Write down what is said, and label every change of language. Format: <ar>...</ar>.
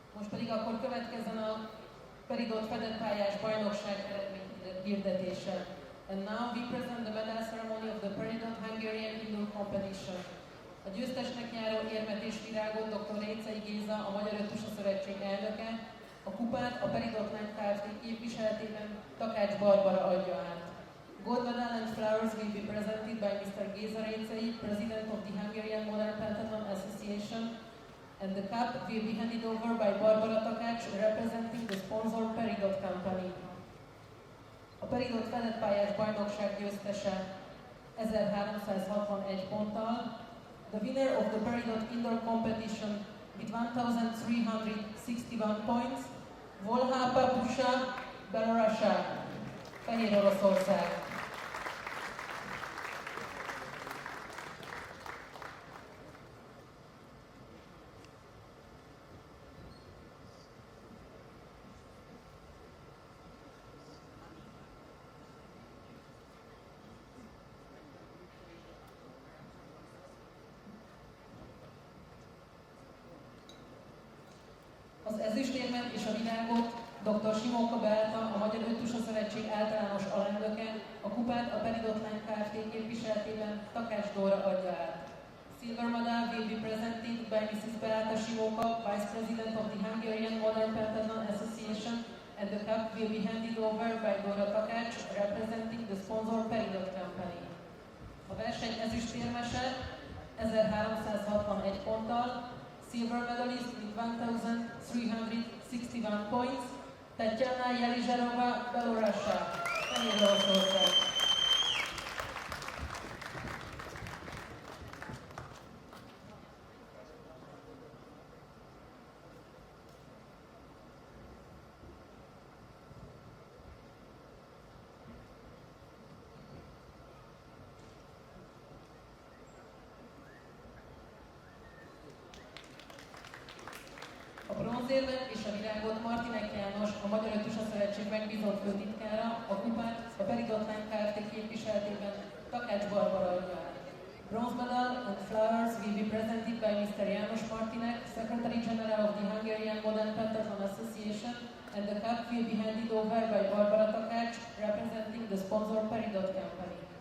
<hu>pedig akkor következzen a Peridot fedett pályás bajnokság eredmény hirdetése.</hu> <en>And now we present the medal ceremony of the Peridot Hungarian Indoor Competition.</en> <hu>A győztesnek járó érmet és virágot dr. Récei Géza, a Magyar Öttusa Szövetség elnöke, a kupát a Peridot Lány Kft. Képviseletében Takács Barbara adja át.</hu> <en>Gold medal and flowers will be presented by Mr. Géza Récei, President of the Hungarian Modern Pentathlon Association, and the cup will be handed over by Barbara Takács, representing the sponsor Peridot Company.</en> <hu>A Peridot fedett pályás bajnokság győztese 1361 ponttal.</hu> <en>The winner of the Peridot Indoor Competition with 1361 points, Volha Pusha, Belarusia,</en> <hu>Fehér Oroszország. Az ezüstérmet és a virágot dr. Simóka Beáta, a Magyar Öttusa Szövetség általános alelnöke, a kupát a Peridot Lány Kft. Képviseletében Takács Dóra adja át.</hu> <en>Silver medal will be presented by Mrs. Beáta Simóka, Vice President of the Hungarian Modern Pentathlon Association, and the cup will be handed over by Dóra Takács, representing the sponsor Peridot Company.</en> <hu>A verseny ezüstérmese 1361 ponttal,</hu> <en>silver medalist with 1361 points,</en> <hu>Tatjana Jelizserova, Belarusia, Fehér Oroszország. A bronzérmet és a virágot Martinek János, a Magyar Öttusa Szövetség megbízott főtitkára, a kupát a Peridot Lány Kft. Képviseletében Takács Barbara adja át.</hu> <en>Bronze medal and flowers will be presented by Mr. János Martinek, Secretary General of the Hungarian Modern Pentathlon Association, and the cup will be handed over by Barbara Takács, representing the sponsor Peridot Company.</en>